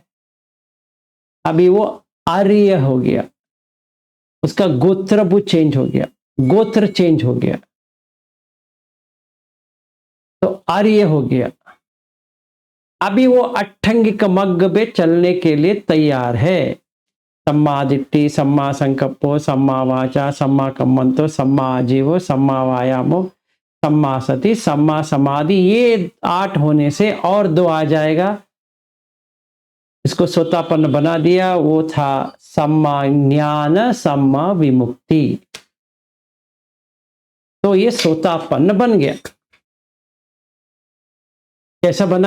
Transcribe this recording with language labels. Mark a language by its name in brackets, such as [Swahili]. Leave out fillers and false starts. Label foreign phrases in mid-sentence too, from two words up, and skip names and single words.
[Hindi] अभी वो आर्य हो गया, उसका गोत्र वो चेंज हो गया, गोत्र चेंज हो गया, तो आर्य हो गया। अभी वो [Pali] अट्ठंगिक मग्ग [Hindi] पे चलने के लिए तैयार है। [Pali] सम्मा दिट्ठि, सम्मा संकप्पो, सम्मा वाचा, सम्मा कम्मंतो, सम्मा आजीवो, सम्मा वायामो, सम्मा सति, सम्मा समाधि। [Hindi] ये 8 होने से और 2 आ जाएगा, इसको सोतापन्न बना दिया। वो था [Pali] सम्मा ज्ञान, सम्मा विमुक्ति। [Hindi] तो ये सोतापन्न बन गया। कैसा बना?